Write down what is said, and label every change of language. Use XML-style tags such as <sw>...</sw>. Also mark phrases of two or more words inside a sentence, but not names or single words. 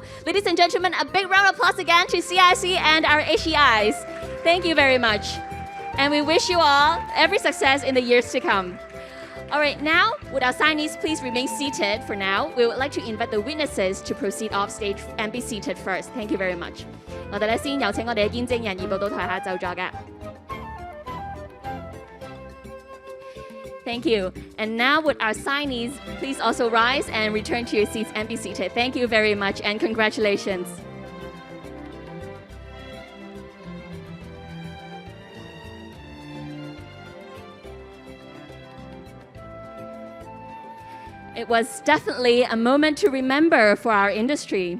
<en>Ladies and gentlemen, a big round of applause again to CIC and our HEIs. Thank you very much. And we wish you all every success in the years to come. All right, now, would our signees please remain seated for now? We would like to invite the witnesses to proceed off stage and be seated first. Thank you very much.</en> <yue>我哋咧先有請我哋嘅見證人移步到台下就座嘅。</yue> <en>Thank you. And now would our signees please also rise and return to your seats and be seated. Thank you very much and congratulations. It was definitely a moment to remember for our industry.</en>